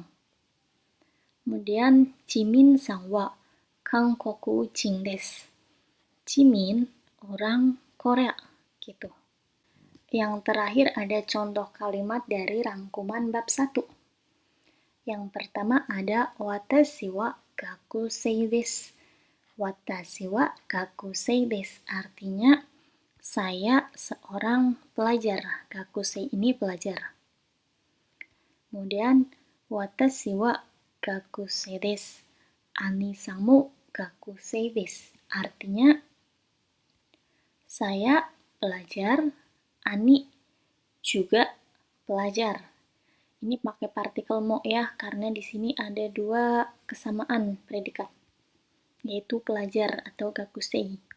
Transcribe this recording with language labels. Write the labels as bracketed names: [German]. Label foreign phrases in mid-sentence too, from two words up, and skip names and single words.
[Japanese] Kemudian Jimin sang wa Kangkoku Jin desu. [Indonesian] Jimin, orang Korea, gitu. Yang terakhir ada contoh kalimat dari rangkuman bab 1. Yang pertama ada [Japanese] watashi wa gakusei desu. Watashi wa gakusei desu [Indonesian] artinya saya seorang pelajar. Gakusei ini pelajar. [Japanese] Kemudian watashi wa gakusei desu. Ani-san mo gakusei desu. [Indonesian] Artinya saya pelajar, Ani juga pelajar. Ini pakai partikel mo ya, karena di sini ada dua kesamaan predikat, yaitu pelajar atau gakusei.